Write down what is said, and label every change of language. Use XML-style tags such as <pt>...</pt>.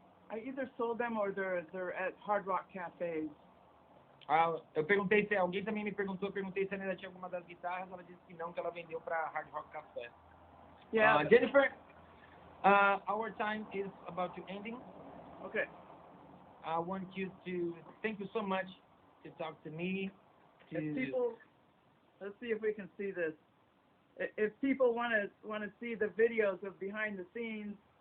<en>I either sold them or they're at Hard Rock cafes.</en> <pt>Eu perguntei se alguém também me perguntou, eu perguntei se ela ainda tinha alguma das guitarras, ela disse que não, que ela vendeu para Hard Rock Café.</pt> <en>Yeah. Jennifer, our time is about to ending. Okay. I want you to thank you so much to talk to me. If people, let's see if we can see this. If people want to see the videos of behind the scenes,</en>